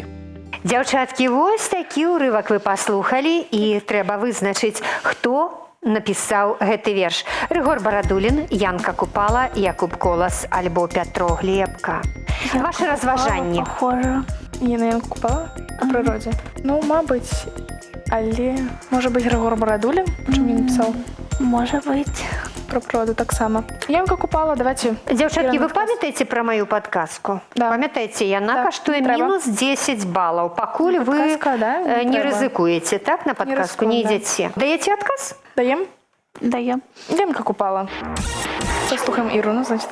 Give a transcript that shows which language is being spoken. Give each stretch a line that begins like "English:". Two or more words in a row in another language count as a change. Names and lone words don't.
Belarusian: Дзяўчаткі, вось такі ўрывак вы паслухалі, і трэба вызначыць, хто напісаў гэты верш. Рыгор Барадулін, Янка Купала, Якуб Колас альбо Пятро Глебка. Ваши разважанні.
Russian: Похоже. Я на Янку Купала по природе.
Ukrainian: Ну, мабуть, але, може бути, Григор Барадулін, чим він написав? Може бути. Про природу так само.
Belarusian: Янка Купала, давайте. Дзяўчаткі, Іра, вы памятаеце пра маю падказку? Да. Памятаеце, яна Так, каштуе трэба. мінус 10 балаў. Пакуль вы Падказка, да? не Трэба. рызыкуеце, так, на падказку не рызыкую, да. ідзеце. Даеце адказ? Даем? Даем. Янка Купала. Послухаем Іру, ну, значит.